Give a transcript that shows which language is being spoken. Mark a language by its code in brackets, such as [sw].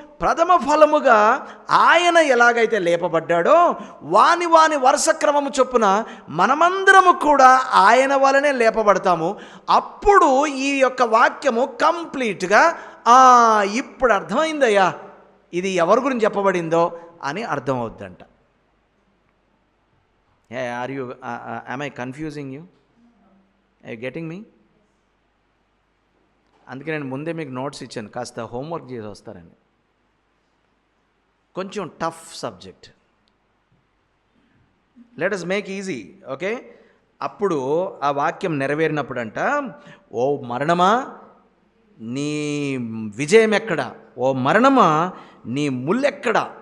[te] ప్రథమ ఫలముగా ఆయన ఎలాగైతే లేపబడ్డాడో వాని వరుస క్రమము చొప్పున మనమందరము కూడా ఆయన వలనే లేపబడతాము. అప్పుడు ఈ యొక్క వాక్యము కంప్లీట్గా ఇప్పుడు అర్థమైందయ్యా ఇది ఎవరి గురించి చెప్పబడిందో అని అర్థమవుద్దంట. [en] Are you am I confusing you? Are you getting me? [te] అందుకే నేను ముందే మీకు నోట్స్ ఇచ్చాను, కాస్త హోంవర్క్ చేసి వస్తారని. కొంచెం tough subject. [en] Let us make easy, okay. [te] అప్పుడు ఆ వాక్యం నెరవేరినప్పుడంట, ఓ మరణమా నీ విజయం ఎక్కడ, ఓ మరణమా నీ ముల్లెక్కడ.